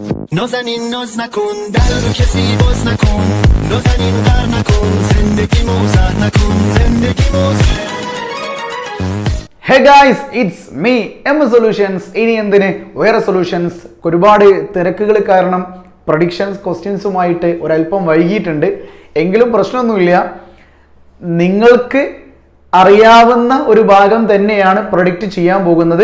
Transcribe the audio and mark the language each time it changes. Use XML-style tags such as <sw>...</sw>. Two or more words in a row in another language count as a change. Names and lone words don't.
<fa>نازنین ناز نکن در رو کسی باز نکن نازنین در نکن زندگی موزه نکن زندگی موزه</fa> <en>hey guys it's me M Solutions.</en> <ml>ഇനി എന്തിന് വേറെ സൊല്യൂഷൻസ്. ഒരുപാട് തിരക്കുകൾ കാരണം പ്രഡിക്ഷൻസ് ക്വസ്റ്റ്യൻസുമായിട്ട് ഒരല്പം വൈകിയിട്ടുണ്ട്. എങ്കിലും പ്രശ്നമൊന്നുമില്ല. നിങ്ങൾക്ക് അറിയാവുന്ന ഒരു ഭാഗം തന്നെയാണ് പ്രൊഡിക്റ്റ് ചെയ്യാൻ പോകുന്നത്.</ml>